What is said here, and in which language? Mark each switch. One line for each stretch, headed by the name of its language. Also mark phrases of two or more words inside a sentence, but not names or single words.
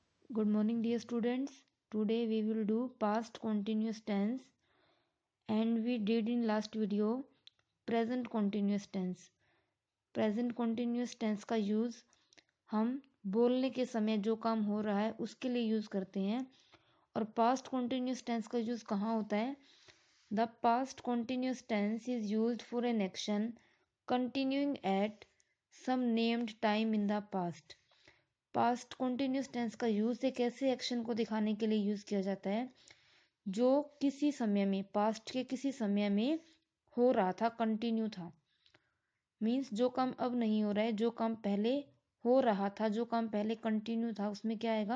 English: Good morning, dear students. Today we will do past continuous tense, and we did in last video present continuous tense. Present continuous tense
Hindi: का यूज़ हम बोलने के समय जो काम हो रहा है उसके लिए यूज़ करते हैं। और
English: past continuous tense
Hindi: का यूज़ कहाँ होता है?
English: The past continuous tense is used for an action continuing at some named time in the past. past continuous tense
Hindi: का यूज़ एक ऐसे एक्शन को दिखाने के लिए यूज़ किया जाता है जो किसी समय में, पास्ट के किसी समय में हो रहा था, कंटिन्यू था। मीन्स जो काम अब नहीं हो रहा है, जो काम पहले हो रहा था, जो काम पहले कंटिन्यू था, उसमें क्या आएगा?